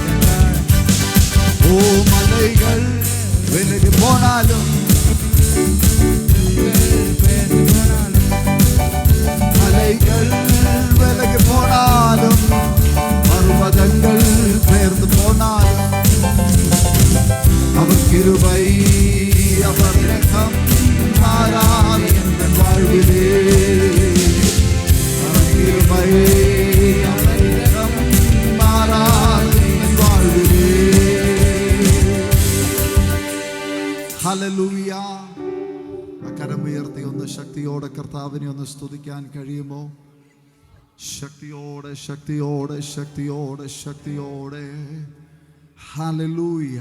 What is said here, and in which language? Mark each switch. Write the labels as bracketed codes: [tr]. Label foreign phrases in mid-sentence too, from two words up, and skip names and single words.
[ta] ஓ மலைகள் விலகி போனாலும், மலைகள் விலகி போனாலும், பர்வதங்கள் பெயர்ந்து போனாலும், அவர் கிருபை அவர் இரக்கம் மாறாத எங்கள் வாழ்விலே, அவர் கிருபை அவர் இரக்கம் மாறாத எங்கள் வாழ்விலே. [ml] ഹല്ലേലൂയ. കരമുയർത്തി ഒന്ന് ശക്തിയോടെ കർത്താവിനെ ഒന്ന് സ്തുതിക്കാൻ കഴിയുമോ? ശക്തിയോടെ ശക്തിയോടെ ശക്തിയോടെ ശക്തിയോടെ. ഹല്ലേലൂയ.